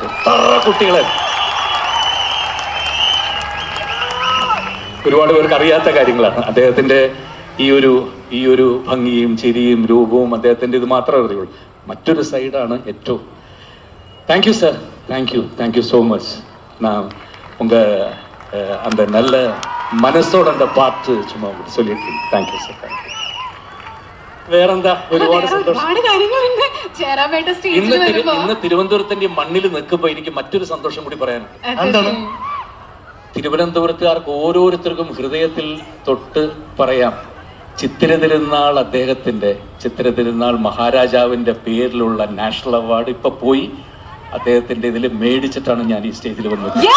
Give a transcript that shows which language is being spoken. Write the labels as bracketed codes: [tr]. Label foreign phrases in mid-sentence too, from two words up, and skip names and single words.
[ml] എത്ര കുട്ടികളെ, ഒരുപാട് പേർക്ക് അറിയാത്ത കാര്യങ്ങളാണ്. അദ്ദേഹത്തിന്റെ ഈ ഒരു ഭംഗിയും ചിരിയും രൂപവും അദ്ദേഹത്തിന്റെ ഇത് മാത്രമേ അറിയുള്ളൂ. മറ്റൊരു സൈഡാണ് ഏറ്റവും. [en] thank you sir, thank you so much. [ta] நான் அந்த நல்ல மனசோட அந்த பாட்டு சும்மா சொல்லியிருக்கேன். [en] thank you sir, thank you. [ml] വേറെന്താ, ഒരുപാട് സന്തോഷം. ഒരുപാട് കാര്യങ്ങളുണ്ട് ജയറാമേട്ട സ്റ്റേജിൽ വരുമ്പോ. ഇന്ന് തിരുവനന്തപുരത്തിന്റെ മണ്ണിൽ നിൽക്കുമ്പോ എനിക്ക് മറ്റൊരു സന്തോഷം കൂടി പറയാനുണ്ട്. എന്താണ്? തിരുവനന്തപുരത്തുകാർക്ക് ഓരോരുത്തർക്കും ഹൃദയത്തിൽ തൊട്ട് പറയാം, ചിത്തിര തിരുനാൾ അദ്ദേഹത്തിന്റെ, ചിത്തിര തിരുനാൾ മഹാരാജാവിന്റെ പേരിലുള്ള [en] national award [ml] ഇപ്പൊ പോയി അദ്ദേഹത്തിന്റെ ഇതിൽ മേടിച്ചിട്ടാണ് ഞാൻ ഈ സ്റ്റേജിൽ വന്നത്.